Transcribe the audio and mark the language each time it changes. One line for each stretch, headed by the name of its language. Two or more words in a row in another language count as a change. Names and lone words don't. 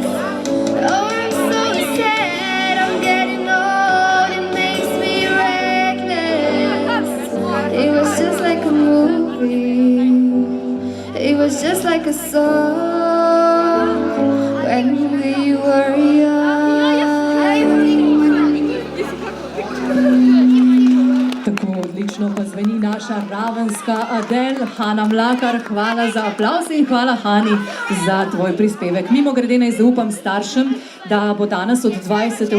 English: Oh, I'm so sad of getting old. It makes me reckless. It was just like a movie, it was just like a song when we were young.
Slovenian: Tako odlično pa zveni naša ravenska Adele. Hana Mlakar, hvala za aplavz in hvala Hani za tvoj prispevek. Mimogrede naj zaupam staršem, da bo danes od 20.